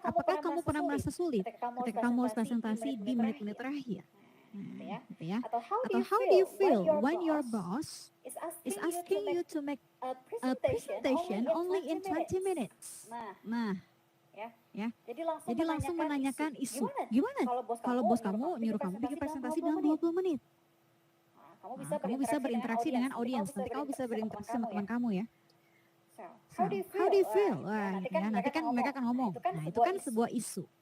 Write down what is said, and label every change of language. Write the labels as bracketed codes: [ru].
[id] Apakah kamu pernah merasa sulit ketika kamu harus presentasi di menit-menit terakhir? Nah, gitu ya. [en] Atau how do you feel when your boss is asking you to make a presentation only in 20 minutes? [id] Nah, ya. Jadi langsung menanyakan isu. Gimana kalau bos kamu nyuruh kamu bikin presentasi dalam 20 menit? Kamu bisa berinteraksi dengan audiens. Nanti kamu bisa berinteraksi sama teman kamu ya. [en] How do you feel? [id] Wah, gitu ya. Nanti kan mereka akan ngomong. Nah, itu kan sebuah isu.